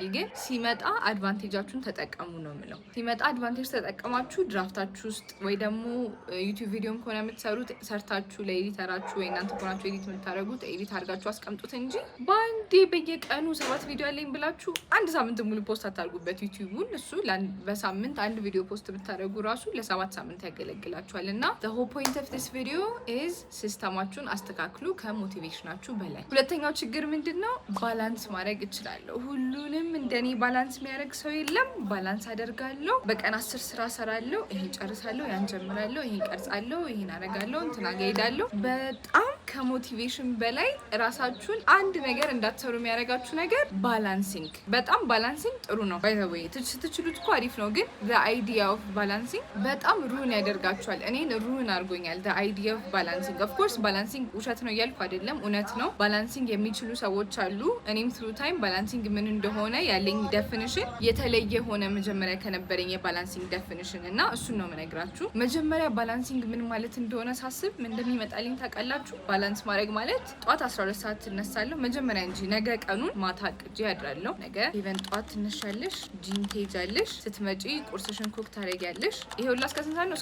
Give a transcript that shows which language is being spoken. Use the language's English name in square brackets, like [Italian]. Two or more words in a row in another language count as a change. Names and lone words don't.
[Amharic] ግን ሲመጣ አድቫንቴጃችሁን ተጠቀሙ ነው የምለው። ሲመጣ አድቫንቴጅ ተጠቀማችሁ ድራፍታችሁ ውስጥ ወይ ደግሞ ዩቲዩብ ቪዲዮም ከሆነ የምትሰሩት ሰርታችሁ ለኤዲተራችሁ ወይ እናንተ ከሆናችሁ ኤዲት የምታደርጉት ኤዲት አድርጋችሁ አስቀምጡት እንጂ በአንዴ በየቀኑ 7 ቪዲዮ አለኝ ብላችሁ አንድ ሳምንት ሙሉ ፖስት አታርጉበት ዩቲዩቡን። እሱ በሳምንት አንድ ቪዲዮ ፖስት ብታደርጉ ራሱ ለ7 ሳምንት ያገለግላችኋል። እና [English] the whole point of this video is [Amharic] ሲስተማችሁን አስተካክሉ ከሞቲቬሽናችሁ በላይ። ሁለተኛው ችግር ምንድነው? ባላንስ ማድረግ እችላለሁ። ሁሉንም እንደኔ ባላንስ የሚያደርግ ሰው የለም። ባላንስ አደርጋለሁ። በቀን 10 ስራ ሰራለሁ፣ ይሄን ጨርሳለሁ፣ ያን ጀምራለሁ፣ ይሄን ቀርጻለሁ፣ ይሄን አደርጋለሁ፣ እንትና ጋር ሄዳለሁ። በጣም ከሞቲቬሽን በላይ ራሳችሁን አንድ ነገር እንዳትሰሩ የሚያደርጋችሁ ነገር ባላንሲንግ። በጣም ባላንሲንግ ጥሩ ነው። [English] by the way [Amharic] ስትችሉት እኮ አሪፍ ነው፣ ግን [English] the idea of balancing [Amharic] በጣም ሩን ያደርጋችኋል። እኔን ሩን አድርጎኛል [English] the idea of balancing። of course [Amharic] ባላንሲንግ ውሸት ነው እያልኩ አይደለም፣ እውነት ነው። ባላንሲንግ የሚችሉ ሰዎች አሉ። እኔም [English] through time [Amharic] ባላንሲንግ ምን እንደሆነ ያለኝ ዴፊኒሽን የተለየ ሆነ መጀመሪያ ከነበረኝ የባላንሲንግ ዴፊኒሽን እና እሱን ነው የምነግራችሁ። መጀመሪያ ባላንሲንግ ምን ማለት እንደሆነ ሳስብ ምን እንደሚመጣልኝ ታውቃላችሁ? ባላንስ ማድረግ ማለት ጠዋት 12 ሰዓት ትነሳለሁ መጀመሪያ እንጂ ነገ ቀኑን ማታ አቅጄ ያድራለሁ። ነገ ኢቨን ጠዋት ትነሻለሽ፣ ጂም ትሄጃለሽ፣ ስትመጪ ቁርስሽን ኩክ ታደርጊያለሽ። ይሄ ሁላ እስከ ስንት ሰዓት ነው?